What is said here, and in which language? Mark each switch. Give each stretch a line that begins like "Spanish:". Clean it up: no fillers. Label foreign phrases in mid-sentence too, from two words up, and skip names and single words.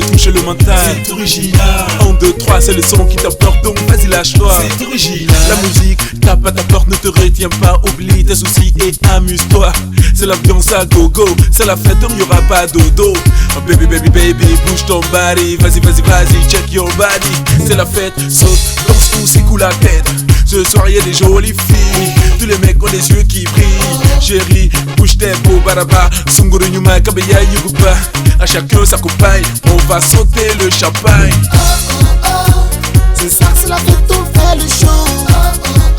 French: c'est le mental. C'est original. 1, 2, 3, c'est le son qui t'apporte, donc vas-y lâche-toi. C'est original. La musique tape à ta porte, ne te retiens pas, oublie tes soucis et amuse-toi. C'est l'ambiance à gogo, c'est la fête, il n'y aura pas dodo.
English: Oh baby, baby, baby,
French: bouge ton body. Vas-y, vas-y, vas-y,
English: check your body.
French: C'est la fête, saute, danse ou secoue la tête. Ce soir y'a des jolies filles, tous les mecs ont les yeux qui brillent. Chérie, bouge tes beaux baraba, Sunguru Nyuma, Kabeya Yuguba. À chacun sa compagne, on va sauter le champagne. Ce soir c'est la fête, on fait le show.